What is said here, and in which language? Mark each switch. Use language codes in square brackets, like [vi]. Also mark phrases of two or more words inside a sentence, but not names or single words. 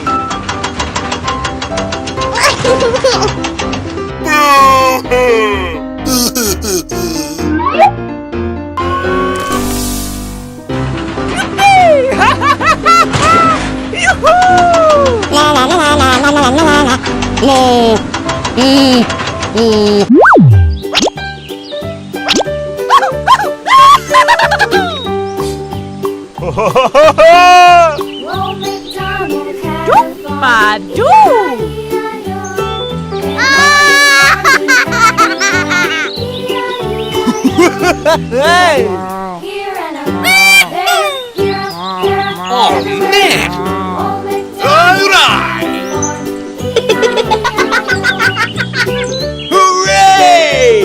[en] Yippee! Ha ha ha ha ha! Yoo-hoo! La la la la la la la la la la. Doop-a-doo! Hey! Oh man! Alright! Hooray!